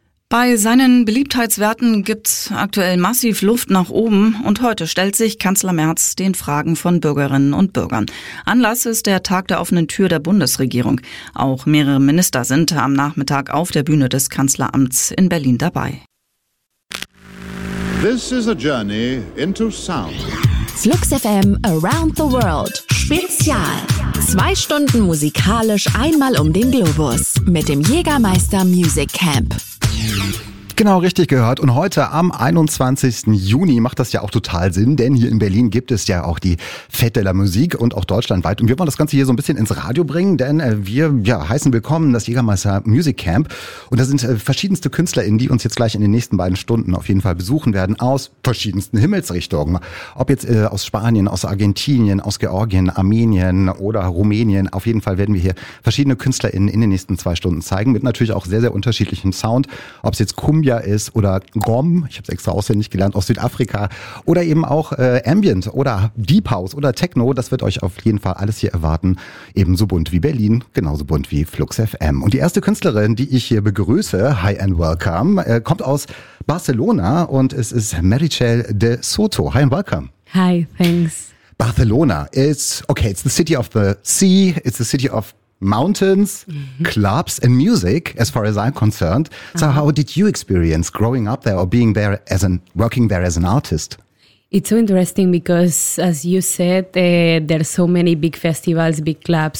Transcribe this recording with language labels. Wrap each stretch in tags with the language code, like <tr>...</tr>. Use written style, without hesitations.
<de>Bei seinen Beliebtheitswerten gibt's aktuell massiv Luft nach oben und heute stellt sich Kanzler Merz den Fragen von Bürgerinnen und Bürgern. Anlass ist der Tag der offenen Tür der Bundesregierung. Auch mehrere Minister sind am Nachmittag auf der Bühne des Kanzleramts in Berlin dabei.</de> <en>This is a journey into sound.</en> <de>Flux FM Around the World. Spezial. 2 Stunden musikalisch einmal um den Globus. Mit dem Jägermeister Music Camp. Genau, richtig gehört. Und heute am 21. Juni macht das ja auch total Sinn, denn hier in Berlin gibt es ja auch die Fête de la Musique und auch deutschlandweit. Und wir wollen das Ganze hier so ein bisschen ins Radio bringen, denn wir heißen willkommen das Jägermeister Music Camp. Und da sind verschiedenste KünstlerInnen, die uns jetzt gleich in den nächsten 2 Stunden auf jeden Fall besuchen werden, aus verschiedensten Himmelsrichtungen. Ob jetzt aus Spanien, aus Argentinien, aus Georgien, Armenien oder Rumänien. Auf jeden Fall werden wir hier verschiedene KünstlerInnen in den nächsten 2 Stunden zeigen, mit natürlich auch sehr, sehr unterschiedlichem Sound. Ob es jetzt Kumbia ist oder Gom, ich habe es extra auswendig gelernt, aus Südafrika, oder eben auch Ambient oder Deep House oder Techno, das wird euch auf jeden Fall alles hier erwarten, ebenso bunt wie Berlin, genauso bunt wie Flux FM. Und die erste Künstlerin, die ich hier begrüße,</de> <en>hi and welcome,</en> <de>kommt aus Barcelona und es ist Meritxell de Soto.</de> <en>Hi and welcome. Hi, thanks. Barcelona, it's the city of the sea, it's the city of mountains, mm-hmm. clubs and music, as far as I'm concerned. So how did you experience growing up there or being there working there as an artist? It's so interesting because, as you said, there's so many big festivals, big clubs.</en>